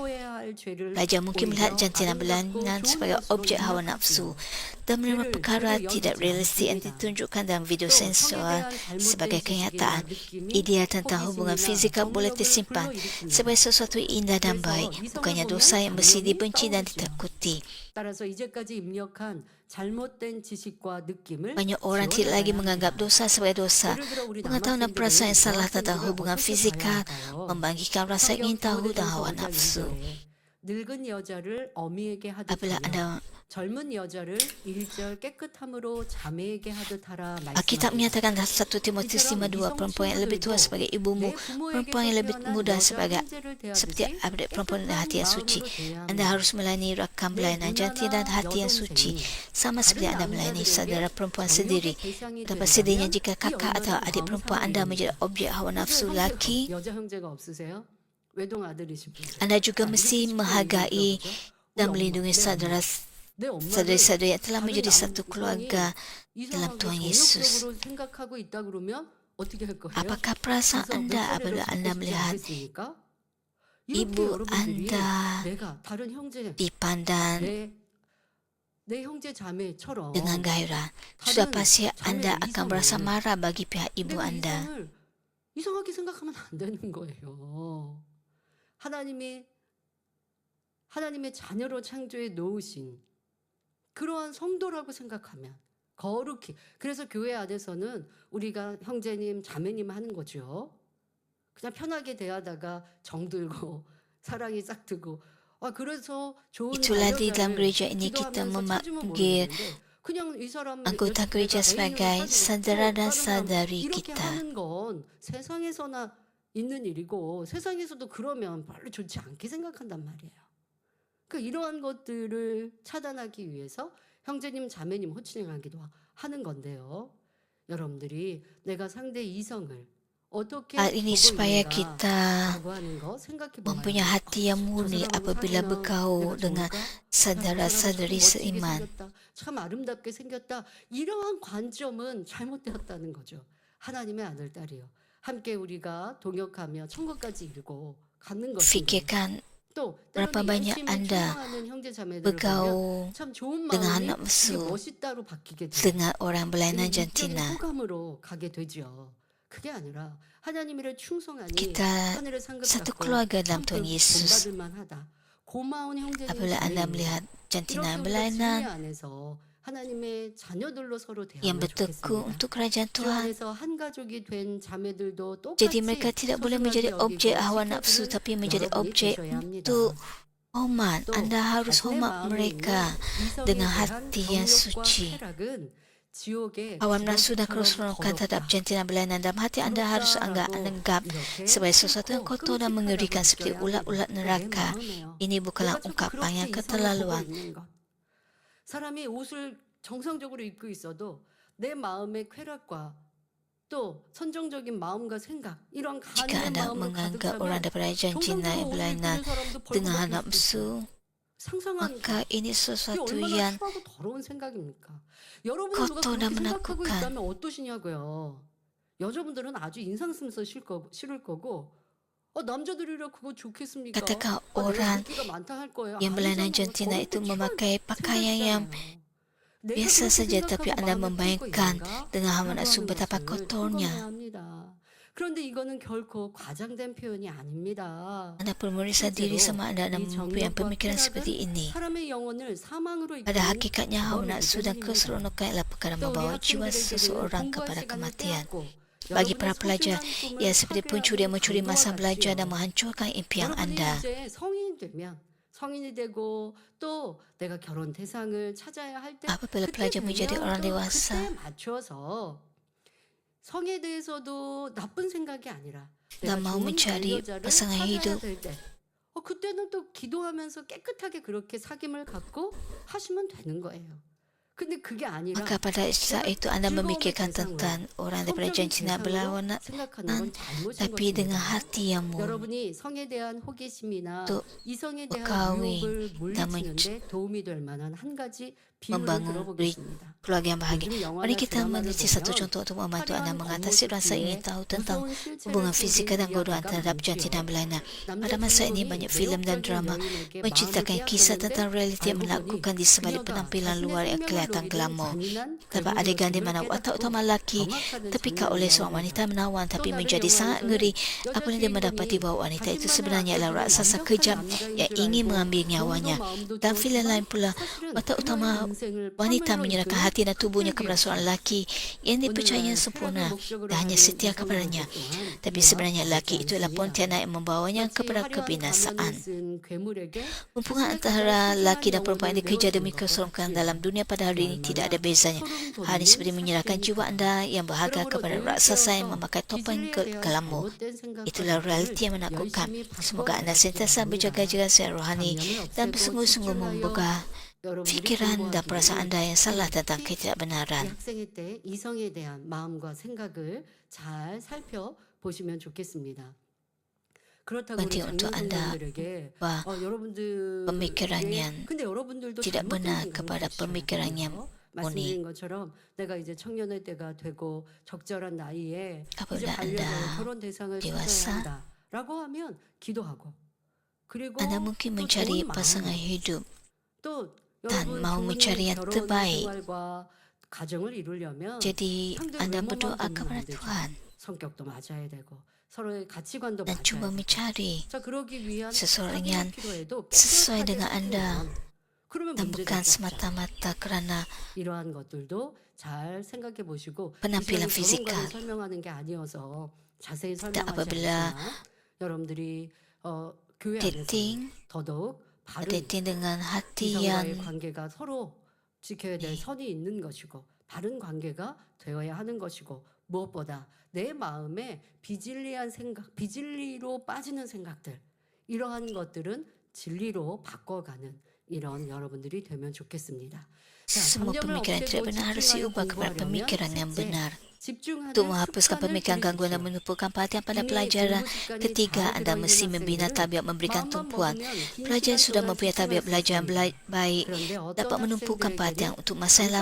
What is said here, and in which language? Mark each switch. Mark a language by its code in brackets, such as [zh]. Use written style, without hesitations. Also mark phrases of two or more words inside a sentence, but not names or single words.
[ms] Pelajar mungkin melihat jantinan berlainan sebagai objek hawa nafsu dan menerima perkara tidak realistik yang ditunjukkan dalam video sensual sebagai kenyataan. Ideal tentang hubungan fizikal boleh tersimpan sebagai sesuatu indah dan baik, bukannya dosa yang mesti dibenci dan ditakuti. [ko] 따라서 이제까지 입력한 잘못된 지식과 느낌을 [ms] Banyak orang tidak lagi menganggap dosa sebagai dosa. Pengetahuan dan perasaan yang salah tentang hubungan fizikal membangkitkan rasa ingin tahu dan hawa nafsu. [ko] 늙은 여자를 어미에게 하듯 [ms] Apabila [ko] 하며 [ms] anda [ko] 젊은 여자를 일절 깨끗함으로 자매에게 하듯 하라 [ms] Alkitab [ko] 말씀하셨습니다. [ms] menyatakan dalam 1 Timotius 5:2, perempuan yang lebih tua sebagai ibumu, perempuan yang lebih muda sebagai seperti adik perempuan dan hati yang suci. Anda harus melayani rakan belainan jantina dan hati yang suci, sama seperti anda melayani saudara perempuan sendiri. Dapat sedihnya jika kakak atau adik perempuan anda menjadi objek hawa nafsu lelaki, [ko] 여자 형제가 없으세요? 외동 아들이신 분들. [ms] anda juga mesti menghargai dan melindungi saudara-saudari yang telah menjadi satu keluarga dalam Tuhan Yesus. [ko] 생각하고 있다 그러면 어떻게 할 거예요? [ms] Apakah perasaan anda apabila anda melihat ibu anda [ko] 내가 다른 형제 [ms] dipandang [ko] 내 형제 자매처럼 [ms] dengan gairah? Sudah pasti anda akan merasa marah bagi pihak ibu [ko] 내가 [ms] anda. [ko] 이상하게 생각하면 안 되는 거예요. 하나님의 자녀로 창조해 놓으신 그러한 성도라고 생각하면 거룩히. 그래서 교회 안에서는 우리가 형제님, 자매님 하는 거죠. 그냥 편하게 대하다가 정들고 사랑이 싹트고. 그래서 좋은 [ms] Itulah di dalam [ko] 자녀자를 [ms] gereja ini kita [ko] 기도하면서 찾으면 [ms] memanggil [ko] 모르겠는데 그냥 이 사람 [ms] anggota gereja sebagai saudara dan saudari [ko] 이렇게 [ms] kita. [ko] 하는 건 세상에서나 있는 일이고 세상에서도 그러면 별로 좋지 않게 생각한단 말이에요. 그러니까 이러한 것들을 차단하기 위해서 형제님, 자매님 호칭하기도 하는 건데요. 여러분들이 내가 상대 이성을 어떻게 [ms] Hal ini supaya [ko] 보고 [ms] kita [ko] 있는가라고 하는 거 생각해 [ms] mempunyai [ko] 봐요. [ms] hati yang murni apabila bergaul dengan saudara-saudari seiman. [ko] 참 아름답게 생겼다. 이러한 관점은 잘못되었다는 거죠. 하나님의 아들, 딸이요. 함께 우리가 동역하며 천국까지 이루고 가는 것인데 [ms] Fikirkan [ko] 또 [ms] berapa [ko] 때로는 [ms] banyak [ko] 열심히 [ms] anda [ko] 충성하는 형제 자매들을 보면 [ms] bergaul [ko] 참 좋은 [ms] dengan [ko] 마음이 [ms] anak [ko] 이게 [ms] mesum [ko] 멋있다로 바뀌게 돼요. [ms] dengan orang berlainan [ko] 육적인 [ms] jantina. [ko] 호감으로 가게 되죠. 그게 아니라 하나님의 충성하니 [ms] Kita [ko] 하늘의 상급 [ms] satu [ko] 받고 [ms] keluarga dalam Tuhan [ko] 상급 [ms] Yesus. [ko] 본받을 만하다. 고마운 형제님, [ms] Apabila anda [ko] 자매님. [ms] melihat jantina yang [ko] 이렇게 우리가 진리 [ms] berlainan [ko] 안에서 하나님의 자녀들로 서로 [ms] yang [ko] 대하면 [ms] bertekun [ko] 좋겠습니다. [ms] untuk kerajaan [ko] 주 [ms] Tuhan. [ko] 안에서 한 가족이 된 자매들도 [ms] Jadi [ko] 똑같이 [ms] mereka tidak boleh [ko] 소중하게 [ms] menjadi objek [ko] 여기고 [ms] hawa nafsu [ko] 지켜주는 [ms] tapi menjadi [ko] 여러분이 [ms] objek [ko] 되셔야 합니다. [ms] untuk hormat. [ko] 또 [ms] Anda harus [ko] 자신의 [ms] hormat [ko] 마음에 [ms] mereka [ko] 있는 이성에 [ms] dengan [ko] 대한 [ms] hati yang [ko] 정욕과 [ms] suci. [ko] 쾌락은 지옥의 [ms] Hawa nafsu dan [ko] 기록처럼 [ms] keseronokan terhadap [ko] 더럽다. [ms] jantina berlainan dalam hati anda harus anggap [ko] 이렇게 [ms] sebagai sesuatu yang [ko] 싫고 [ms] kotor dan mengerikan [ko] 끔찍하다고 [ms] seperti [ko] 느껴야 [ms] ulat-ulat [ko] 합니다. [ms] neraka. [ko] 내 마음에요. [ms] Ini bukanlah [ko] 내가 자꾸 [ms] ungkapan yang [ko] 그렇게 이성을 보고 [ms] keterlaluan. [ko] 있는 것. 사람이 옷을 정상적으로 입고 있어도 내 마음의 쾌락과 또 선정적인 마음과 생각 이런 [ms] Jika [ko] 간음의 [ms] anda [ko] 마음으로 [ms] menganggap [ko] 가득하면 [ms] orang daripada jantina yang [ko] 정상적으로 옷을 [ms] berlainan [ko] 입는 사람도 [ms] dengan [ko] 벌거벗길 수 [ms] nafsu, [ko] 있어요. 상상하니까 [ms] maka ini [ko] 그게 [ms] sesuatu [ko] 얼마나 [ms] yang [ko] 추하고 더러운 생각입니까? 여러분은 누가 [ms] kotor dan [ko] 그렇게 생각하고 [ms] menakutkan. [ko] 있다면 어떠시냐고요. 여자분들은 아주 인상 쓰면서 싫을 거고 남자들이라 그거 좋겠습니까? [ms] Ketika [ko] 내가 [ms] orang [ko] 인기가 많다 할 거예요. [ms] yang berlainan [ko] 아니잖아요. [ms] jantina [ko] 저런 [ms] itu [ko] 거 추한 [ms] memakai pakaian yang [ko] 생각이잖아요. 내가 [ms] biasa [ko] 그렇게 [ms] saja, tapi [ko] 생각하고 [ms] Anda [ko] 마음에 품고 [ms] membayangkan [ko] 있는가? [ms] dengan hawa [ko] 라고 [ms] nafsu [ko] 하는 [ms] betapa [ko] 것을 [ms] kotornya. [ko] 읽어내야 합니다. 그런데 이거는 결코 과장된 표현이 아닙니다. [ms] Anda perlu meriksa diri [ko] 실제로 [ms] sama anda dan [ko] 이 [ms] mempunyai [ko] 정욕과 [ms] pemikiran seperti [ko] 쾌락은 [ms] ini. [ko] 사람의 영혼을 사망으로 [ms] Pada [ko] 이끄는 [ms] hakikatnya hawa [ko] 죽음의 [ms] nafsu dan [ko] 운전입니다. [ms] keseronokan adalah perkara [ko] 또 우리 [ms] membawa jiwa [ko] 학생들에게는 [ms] seseorang [ko] 공부할 [ms] kepada [ko] 시간을 [ms] kematian. [ko] 빼앗고 [ms] Bagi [ko] 여러분의 [ms] para pelajar, [ko] 소중한 꿈을 [ms] ia seperti pencuri yang mencuri [ko] 파괴하는 [ms] masa [ko] 강도와 [ms] belajar dan [ko] 같지요. [ms] menghancurkan impian [ko] 여러분이 [ms] anda. [ko] 이제 성인이 되면 성인이 되고 또 내가 결혼 대상을 찾아야 할 때 [ms] Apabila [ko] 그때 [ms] pelajar menjadi [ko] 되면 [ms] orang [ko] 또 [ms] dewasa, [ko] 그때에 맞춰서 성에 대해서도 나쁜 생각이 아니라 내가 [ms] dan mau [ko] 좋은 [ms] mencari [ko] 반려자를 [ms] pasangan [ko] 찾아야 [ms] hidup, [ko] 될 때, 그때는 또 기도하면서 깨끗하게 그렇게 사귐을 갖고 하시면 되는 거예요. 근데 그게 아니라 [ms] maka pada saat [ko] 내가 [ms] itu anda [ko] 즐거움의 [ms] memikirkan [ko] 대상으로 [ms] tentang orang daripada [ko] 성적인 [ms] jantina [ko] 대상으로 [ms] berlawanan, [ko] 생각하는 건 잘못인 [ms] tapi dengan [ko] 것입니다. [ms] hati yang murni [ko] 여러분이 성에 대한 호기심이나 [ms] untuk [ko] 이성에 대한 [ms] berkahwin [ko] 유혹을 [ms] dan [ko] 물리치는데 도움이 될 만한 한 가지 비유를 [ms] membangun [ko] 들어보겠습니다. [ms] keluarga yang bahagia. [ko] 요즘 [ms] Mari [ko] 영화나 [ms] kita [ko] 드라마를 [ms] meneliti satu [ko] 보면 [ms] contoh untuk membantu anda [ko] 화려한 [ms] mengatasi [ko] 겉모습 [ms] rasa ingin [ko] 뒤에 [ms] tahu tentang [ko] 무서운 실체를 [ms] hubungan fisika [ko] 숨긴 [ms] dan godaan [ko] 이야기가 [ms] terhadap jantina [ko] 많지요. [ms] berlainan. [ko] 남자 [ms] Pada masa ini [ko] 주인공이 [ms] banyak filem dan [ko] 매혹적인 [ms] drama [ko] 여인에게 마음을 [ms] menceritakan kisah [ko] 빼앗겼는데 [ms] tentang realiti yang [ko] 알고 보니 [ms] menakutkan di sebalik [ko] 그녀가 [ms] penampilan [ko] 자신의 [ms] luar yang [ko] 생명을 [ms] kelihatan [ko] 노리던 [ms] glamor. [ko] 잔인한 [ms] Terdapat adegan di [ko] 괴물이었음을 [ms] mana watak [ko] 깨닫고 [ms] utama lelaki [ko] 경악하는 [ms] terpikat oleh seorang wanita [ko] 장면이랍니다. [ms] menawan [ko] 또 [ms] tapi [ko] 다른 [ms] menjadi sangat ngeri [ko] 영화에서는 여자 [ms] apabila dia mendapati [ko] 주인공이 [ms] bahawa wanita itu [ko] 자신만의 [ms] sebenarnya adalah [ko] 아내분이 [ms] raksasa [ko] 완벽한 [ms] kejam [ko] 남자인 [ms] yang [ko] 줄 [ms] ingin [ko] 알고 [ms] mengambil [ko] 몸도 [ms] nyawanya. [ko] 마음도 [ms] Dan filem lain [ko] 좋았지만 [ms] pula, [ko] 사실은 [ms] watak [ko] 그녀의 [ms] utama [ko] 인생을 [ms] wanita [ko] 파멸로 [ms] menyerahkan [ko] 이끄는 [ms] hati dan tubuhnya kepada [ko] 흑백이었죠. [ms] seorang lelaki yang dipercayanya [ko] 오늘날 [ms] sempurna [ko] 쾌락을 목적으로 [ms] dan hanya [ko] 하는 [ms] setia [ko] 이성의 [ms] kepadanya. [ko] 모습 또한 [ms] Tapi [ko] 이와 [ms] sebenarnya [ko] 다르지 [ms] lelaki itu adalah [ko] 않습니다. [ms] pontianak yang membawanya [ko] 마치 [ms] kepada [ko] 화려한 가면을 [ms] kebinasaan. [ko] 쓴 괴물에게 [ms] Hubungan [ko] 자신의 가장 [ms] antara lelaki [ko] 소중한 [ms] dan perempuan yang [ko] 영혼을 [ms] dikejar [ko] 내어주는 [ms] demi [ko] 것과 [ms] keseronokan [ko] 같지요. [ms] dalam dunia pada hari ini tidak ada [ko] 그야말로 [ms] bezanya. [ko] 소름 [ms] Hal ini [ko] 돋는 [ms] seperti menyerahkan jiwa [ko] 사실입니다. [ms] anda yang berharga [ko] 그러므로 [ms] kepada [ko] 늘 [ms] raksasa yang [ko] 깨어서 [ms] memakai topeng [ko] 비진리에 대한 [ms] glamor. [ko] 잘못된 생각과 [ms] Itulah [ko] 생각을 [ms] realiti yang menakutkan. [ko] 열심히 [ms] Semoga anda [ko] 바꿔나가시기 [ms] sentiasa berjaga-jaga [ko] 바랍니다. [ms] secara rohani [ko] 잡념을 [ms] dan [ko] 없애고 [ms] bersungguh-sungguh [ko] 집중하여 [ms] membuka [ko] 여러분들이 [ms] fikiran dan perasaan [ko] 공부하기를 [ms] anda yang salah tentang [ko] 특히 이 [ms] ketidakbenaran. [ko] 학생의 때 이성에 대한 마음과 생각을 잘 살펴보시면 좋겠습니다. 그렇다고 우리 [ms] Penting untuk anda [ko] 장년생들에게 [ms] ubah pemikiran [ko] 여러분들의 [ms] yang [ko] 근데 여러분들도 [ms] tidak [ko] 잘못된 [ms] benar [ko] 생각을 [ms] kepada [ko] 가지셔야 [ms] pemikiran yang [ko] 돼요. [ms] murni. [ko] 말씀드린 것처럼 내가 이제 청년의 때가 되고 적절한 나이에 이제 [ms] Apabila [ko] 반려자의 [ms] anda [ko] 결혼 대상을 찾아야 [ms] dewasa, [ko] 한다라고 하면 기도하고 그리고 [ms] anda mungkin [ko] 또 [ms] mencari [ko] 좋은 [ms] pasangan [ko] 마음으로 [ms] hidup [ko] 또 [ms] dan [ko] 여러분 [ms] mau [ko] 좋은 [ms] mencari yang [ko] 결혼 [ms] terbaik. [ko] 생활과 가정을 이루려면 [ms] Jadi [ko] 상대 [ms] anda [ko] 외모만 [ms] berdoa [ko] 보면 [ms] kepada [ko] 안 되죠. [ms] Tuhan [ko] 성격도 맞아야 되고 서로의 가치관도 [ms] dan [ko] 맞아야 [ms] cuba [ko] 되고 [ms] mencari [ko] 자 그러기 위한 [ms] seseorang [ko] 사귐이 [ms] yang [ko] 필요해도 [ms] sesuai [ko] 깨끗하게 [ms] dengan anda [ko] 사귀면 그러면 [ms] dan [ko] 문제될 [ms] bukan [ko] 게 없죠. [ms] semata-mata kerana [ko] 이러한 것들도 잘 생각해 보시고 이 [ms] penampilan [ko] 시간은 결혼관을 [ms] fizikal. [ko] 설명하는 게 아니어서 자세히 [ms] Dan [ko] 설명하지 [ms] apabila [ko] 않지만 여러분들이 교회 안에서 [ms] dating, [ko] 더더욱 바른 [ms] dating dengan hati [ko] 이성과의 [ms] yang [ko] 관계가 서로 지켜야 될 선이 있는 것이고 바른 관계가 되어야 하는 것이고 무엇보다 내 마음에 비진리한 생각, 비진리로 빠지는 생각들 이러한 것들은 진리로 바꿔가는 이런 여러분들이 되면 좋겠습니다. 자, [ms] semua [ko] 잡념을 [ms] pemikiran tidak [ko] 없애고 [ms] benar harus [ko] 집중하여 [ms] diubah kepada [ko] 공부하려면 [ms] pemikiran yang [ko] 셋째, [ms] benar. [ko] 집중하는 [ms] Untuk menghapuskan [ko] 습관을 [ms] pemikiran gangguan dan [ko] 들이십시오. [ms] menumpukan perhatian pada [ko] 이미 [ms] pelajaran. [ko] 공부 습관이 [ms] Ketiga, [ko] 잘 [ms] anda [ko] 들어있는 [ms] mesti membina [ko] 학생들은 [ms] tabiat memberikan [ko] 마음만 [ms] tumpuan. [ko] 먹으면 긴 [ms] Pelajar yang [ko] 시간 [ms] sudah [ko] 동안 [ms] mempunyai tabiat [ko] 집중할 수 [ms] belajar yang [ko] 있습니다. [ms] baik [ko] 그런데 어떤 [ms] dapat menumpukan perhatian [ko] 학생들에게는 [ms] untuk masa yang